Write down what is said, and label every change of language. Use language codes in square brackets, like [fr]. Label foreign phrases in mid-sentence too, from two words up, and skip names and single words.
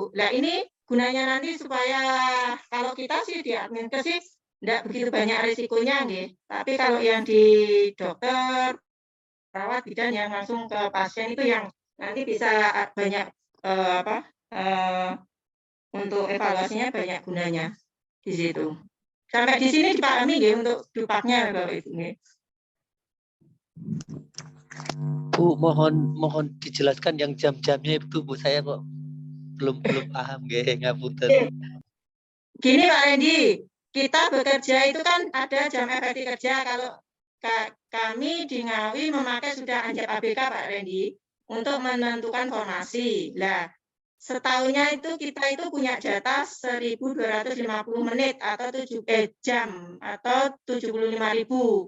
[id] Nah ini gunanya nanti supaya kalau kita sih di Adminkes sih tidak begitu banyak risikonya nggih. Tapi kalau yang di dokter, perawat bidan yang langsung ke pasien itu yang nanti bisa banyak untuk evaluasinya banyak gunanya di situ. Sampai di sini dipahami nggih untuk dupaknya Bapak Ibu nggih. Bu, mohon dijelaskan yang jam-jamnya itu, Bu. Saya kok belum paham [jv] nggih, ngapunten. [id] Gini Pak Randy, kita bekerja itu kan ada jam efektif kerja. Kalau kami di Ngawi memakai sudah anjap ABK Pak Randy untuk menentukan formasi. Lah, setahunnya itu kita itu punya jatah 1.250 menit atau jam atau 75.000.